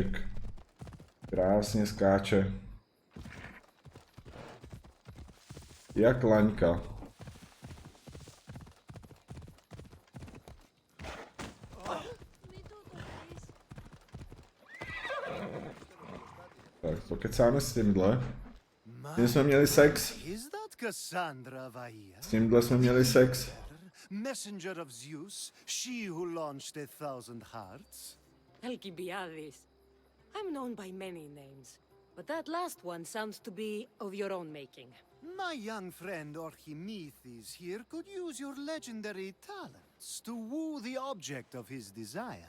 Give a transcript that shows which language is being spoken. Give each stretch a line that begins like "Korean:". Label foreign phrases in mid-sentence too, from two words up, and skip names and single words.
Czech: Krásně skáče. Jak laňka. Tak pokecáme s tímhle. S tím jsme měli sex.
English: Is that Cassandra Vaia?
Czech: S tímhle jsme měli sex.
English: Messenger of Zeus, she who launched 1,000 hearts? Alcibiades. I'm known by many names, but that last one sounds to be of your own making. My young friend Archimedes here could use your legendary talents to woo the object of his desire.